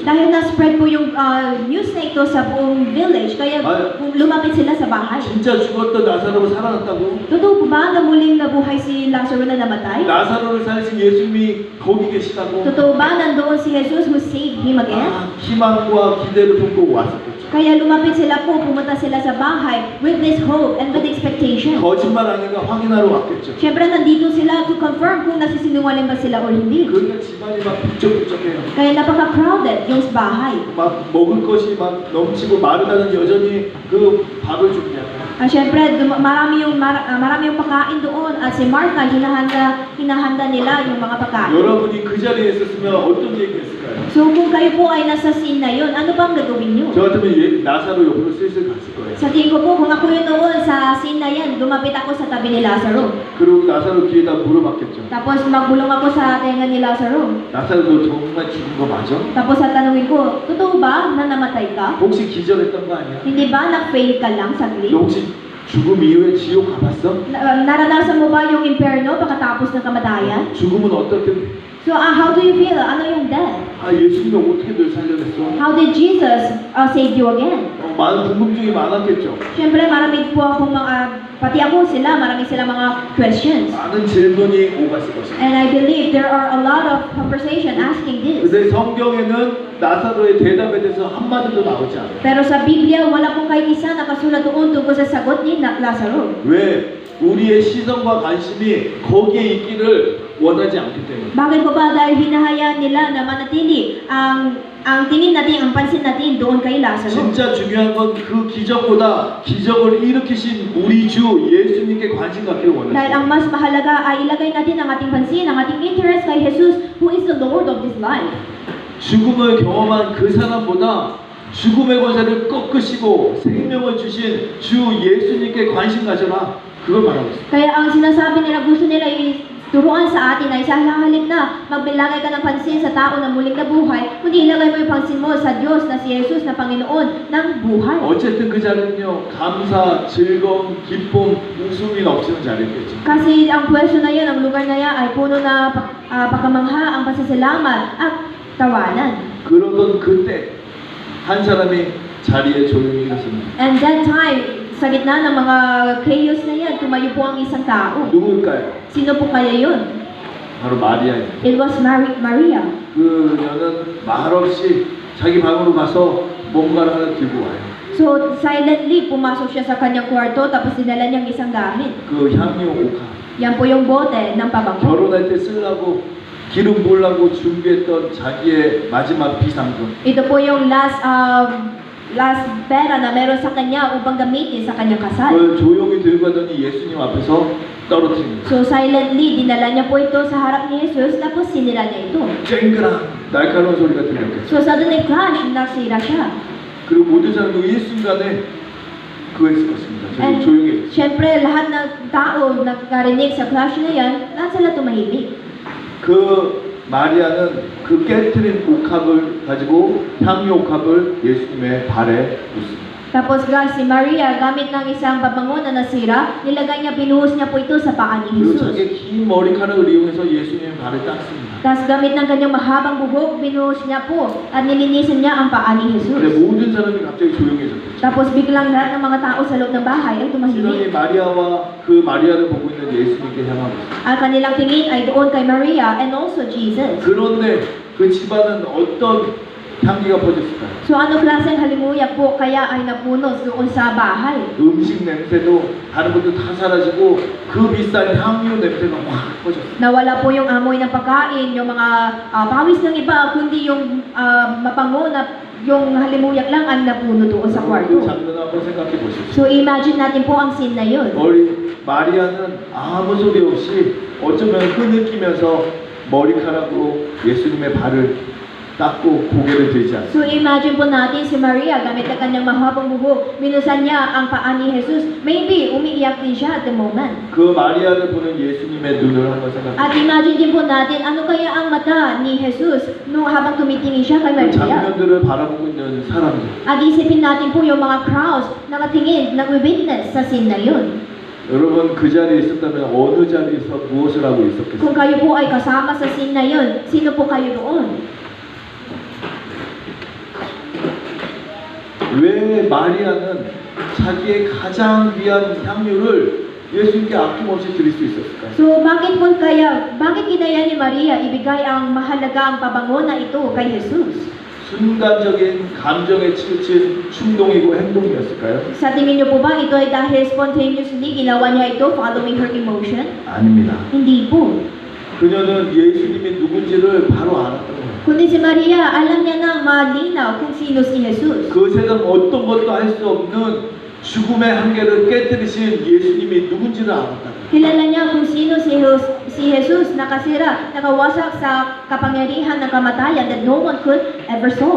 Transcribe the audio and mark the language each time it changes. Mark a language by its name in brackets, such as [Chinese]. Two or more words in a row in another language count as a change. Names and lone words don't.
[Filipino] Dahil na-spread po yung news na ito sa buong village, kaya lumapit sila sa bahay. [Korean] 진짜 죽었던 나사로가 살아났다고? [Filipino] Totoo po ba na muling nabuhay si Lazaro na namatay? [Korean] 나사로를 살리신 예수님이 거기 계시다고? [Filipino] Totoo ba nandoon si Jesus [English] who saved him again? [Korean] 아, 희망과 기대를 품고 왔었겠죠. [Filipino] Kaya lumapit sila po, pumunta sila sa bahay [English] with this hope and with expectation. [Korean] 거짓말 아닌가 확인하러 왔겠죠. [Filipino] Siyempre nandito sila [English] to confirm [Filipino] kung nasisinungaling ba sila o hindi. [Korean] 그러니까 집안이 막 북적북적해요. [Filipino] Kaya napaka-crowded yung bahay. [Korean] 막 먹을 것이 막 넘치고 마르다는 여전히 그 밥을 준비하고. [Filipino] Siyempre, marami yung pagkain doon at si Martha, hinahanda nila yung mga pagkain. [Korean] 여러분이 그 자리에 있었으면 어떤 얘기했을까요? [Filipino] So kung kayo po ay nasa scene na yun, ano bang gagawin nyo? [Korean] 저 같으면 나사로 옆으로 슬슬 갔을 거예요. [Filipino] Sa tingin ko po, kung ako yun noon sa scene na yan, lumapit ako sa tabi ni Lazaro. [Korean] 그리고 나사로 귀에다 물어봤겠죠. [Filipino] Tapos magbulong ako sa tenga ni Lazaro. [Korean] 나사로 너 정말 죽은 거 맞아? [Filipino] Tapos tatanungin ko, totoo ba na namatay ka? [Korean] 혹시 기절했던 거 아니야? [Filipino] Hindi ba nag-fail ka lang saglit? [Korean] 너 혹시 죽음 이후에 지옥 가봤어? [Filipino] Naranasan mo ba yung impyerno pagkatapos ng kamatayan? [Korean] 죽음은 어떻게? [English] So how do you feel? [Filipino] Ano yung death? [Korean] 아 예수님이 어떻게 널 살려냈어? [English] How did Jesus save you again? [Korean] 많은 궁금증이 많았겠죠. [Filipino] Siyempre, marami po akong pati ako sila, marami silang mga questions. [Korean] 많은 질문이 오갔을 것입니다. [English] And I believe there are a lot of conversation asking this. [Korean] 근데 성경에는 나사로의 대답에 대해서 한마디도 나오지 않아요. [Filipino] Pero sa Biblia, wala pong kahit isa nakasulat doon tungkol sa sagot ni Lazaro. [Korean] 왜? 우리의 시선과 관심이 거기에 있기를 원하지 않기 때문에. [Filipino] Bakit po ba? Dahil hinahayaan nila na manatili ang tingin natin, ang pansin natin doon kay Lazaro. [Korean] 진짜 중요한 건 그 기적보다 기적을 일으키신 우리 주 예수님께 관심 갖기를 [Filipino] Dahil [Korean] 원하죠. [Filipino] ang mas mahalaga ay ilagay natin ang ating pansin, ang ating interest kay Jesus, [English] who is the Lord of this life. [Korean] 죽음을 경험한 그 사람보다 죽음의 권세를 꺾으시고 생명을 주신 주 예수님께 관심 가져라. 그걸 말하고 있어요. [Filipino] Kaya ang sinasabi nila, gusto nila turuan sa atin ay sa halip na magbilagay ka ng pansin sa tao na muling nabuhay, kundi ilagay mo yung pansin mo sa Diyos na si Jesus na Panginoon ng buhay. [Korean] 어쨌든 그 자리는요 감사, 즐거움, 기쁨, 웃음이 넘치는 자리였겠죠. [Filipino] Kasi ang pwesto na yan, ang lugar na yan ay puno na pagkamangha, ang pasasalamat at tawanan. [Korean] 그러던 그때 한 사람이 자리에 조용히 일었습니다. [English] And that time, [Filipino] sa gitna ng mga chaos na yan, tumayo po ang isang tao. [Korean] 누구일까요? [Filipino] Sino po kaya yun? [Korean] 바로 마리아입니다. [English] It was Maria. [Korean] 그녀는 말없이 자기 방으로 가서 뭔가를 하나 들고 와요. [English] So, silently, [Filipino] pumasok siya sa kanyang kwarto, tapos dinala niyang isang gamit. [Korean] 그 향유 옥합. [Filipino] Yan po yung bote ng pabango. [Korean] 결혼할 때 쓰려고 기름 부으려고 준비했던 자기의 마지막 비상금. [Filipino] Ito po yung last pera na meron sa kanya upang gamitin sa kanyang kasal. [Korean] 그걸 조용히 들고 가더니 예수님 앞에서 떨어뜨립니다. [English] So, silently, [Filipino] dinala niya po ito sa harap ni Jesus, tapos sinira niya ito. [Korean] 쨍그랑 날카로운 소리가 들렸겠죠. [English] So, suddenly crash, [Filipino] nasira siya. [Korean] 그리고 모든 사람도 일순간에 그거 했을 것입니다. 저기 And 조용히 했어요. [Filipino] syempre, lahat ng tao nagkarinig sa crash na yan, lahat sila tumahimik. [Korean] 그 마리아는 그 깨트린 옥합을 가지고 향유 옥합을 예수님의 발에 묻습니다. [Filipino] Tapos guys, si Maria, gamit ng isang babango na nasira, nilagay niya, binuhos niya po ito sa paa ni [Korean] 그리고 [Filipino] Jesus. [Korean] 자기의 긴 머리카락을 이용해서 예수님의 발을 닦습니다. [Filipino] Tapos gamit ng kanyang mahabang buhok, binuhos niya po at nilinisan niya ang paa ni [Korean] 근데 [Filipino] Jesus. [Korean] 모든 사람이 갑자기 조용해졌겠죠. [Filipino] Tapos biglang lahat ng mga tao sa loob ng bahay ay tumahimik. [Korean] 시선이 마리아와 그 마리아를 보고 있는 예수님께 향하고 있습니다. [Filipino] Ang kanilang tingin ay doon kay Maria [English] and also [Filipino] Jesus. [Korean] 그런데 그 집안은 어떤 향기가 퍼졌을까요? [Filipino] So ano klaseng halimuyak po kaya ay napunos doon sa bahay? [Korean] 음식 냄새도 다른 것도 다 사라지고 그 비싼 향유 냄새가 확 퍼졌어요. [Filipino] Nawala po yung amoy ng pagkain, yung mga pawis ng iba, kundi yung mabango na yung halimuyak lang ang napuno doon sa [Korean] 그 [Filipino] kwarto. [Korean] 장면을 한번 생각해 보십시오. [Filipino] So imagine natin po ang scene na yun. [Korean] 우리 마리아는 아무 소리 없이 어쩌면 흐느끼면서 머리카락으로 예수님의 발을 닦고 고개를 들지 않습니다. [Filipino] So imagine po natin si Maria, gamit ang kanyang mahabang buhok, binusan niya ang paa ni Jesus. [English] Maybe [Filipino] umiiyak din siya [English] at the moment. [Korean] 그 마리아를 보는 예수님의 눈을 한번 생각해 [Filipino] At imagine din po natin, ano kaya ang mata ni Jesus no habang tumitingin siya kay [Korean] 그 [Filipino] Maria. [Korean] 장면들을 바라보고 있는 사람들. [Filipino] At isipin natin po yung mga crowds na nakatingin, nag-witness sa scene na yun. [Korean] 여러분 그 자리에 있었다면 어느 자리에서 무엇을 하고 있었겠어요? [Filipino] Kung kayo po ay kasama sa scene na yun, sino po kayo doon? [Korean] 왜 마리아는 자기의 가장 귀한 향유를 예수님께 아낌없이 드릴 수 있었을까요? [Filipino] So bakit kinaya ni Maria ibigay ang mahalagang pabango na ito kay Jesus? [Korean] 순간적인 감정에 치우친 충동이고 행동이었을까요? [Filipino] Sa tingin niyo po ba ito ay dahil spontaneously ginawa niya ito [English] following her emotion? [Korean] 아닙니다. [Filipino] Hindi po. [Korean] 그녀는 예수님이 누군지를 바로 알았던 거예요. [Filipino] Kundi si Maria, alam niya na malinaw kung sino si Jesus. [Korean] 그 세상 어떤 것도 할 수 없는 죽음의 한계를 깨뜨리신 예수님이 누군지를 알았다. [Filipino] Kilala niya kung sino si Jesus nakasira, nakawasak sa kapangyarihan ng kamatayan [English] that no one could ever solve.